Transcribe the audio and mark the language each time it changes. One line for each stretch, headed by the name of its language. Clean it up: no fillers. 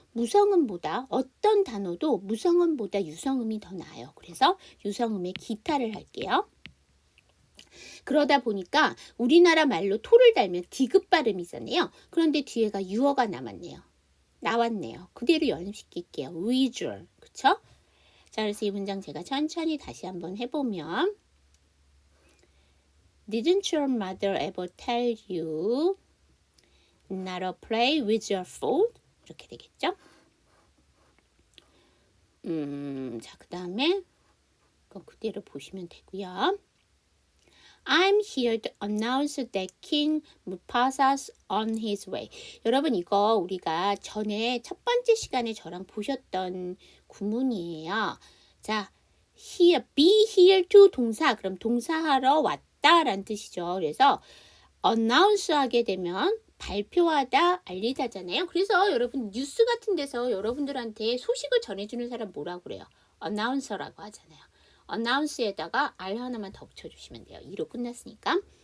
Korean: 무성음보다 어떤 단어도 무성음보다 유성음이 더 나아요. 그래서 유성음의 기타를 할게요. 그러다 보니까 우리나라 말로 토를 달면 디귿 발음이잖아요. 그런데 뒤에가 유어가 나왔네요. 그대로 연습시킬게요. visual. 그쵸?
English: 자, 그래서 이 문장 제가 천천히 다시 한번 해보면 Didn't your mother ever tell you not to play with your food?
Korean: 이렇게 되겠죠? 자, 그 다음에 이거 그대로 보시면 되고요.
English: I'm here to announce that King Mufasa's on his way.
Korean: 여러분 이거 우리가 전에 첫 번째 시간에 저랑 보셨던 구문이에요. 자, here, be here to 동사. 그럼 동사하러 왔다라는 뜻이죠. 그래서 announce 하게 되면 발표하다, 알리다잖아요. 그래서 여러분 뉴스 같은 데서 여러분들한테 소식을 전해주는 사람 뭐라고 그래요? announcer라고 하잖아요. announce에다가 R 하나만 더 붙여주시면 돼요. 2로 끝났으니까.